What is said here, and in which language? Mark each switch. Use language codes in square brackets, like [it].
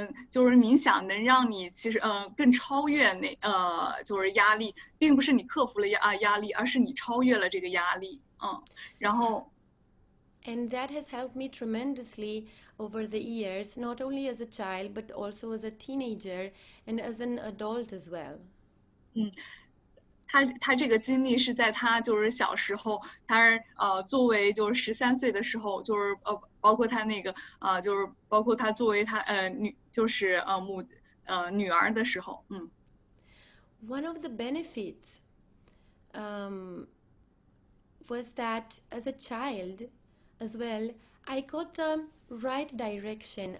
[zh] 就是冥想能让你其实更超越就是压力，并不是你克服了压力，而是你超越了这个压力，然后。 [en] And that has helped me tremendously over the years, not only as a child, but also as a teenager and as an adult as well. [zh] 他这个经历是在他就是小时候，他作为就是13岁的时候，就是包括他那个就是包括他作为他就是女儿的时候 [en] One of the benefits was that as a child as well, I got the right direction.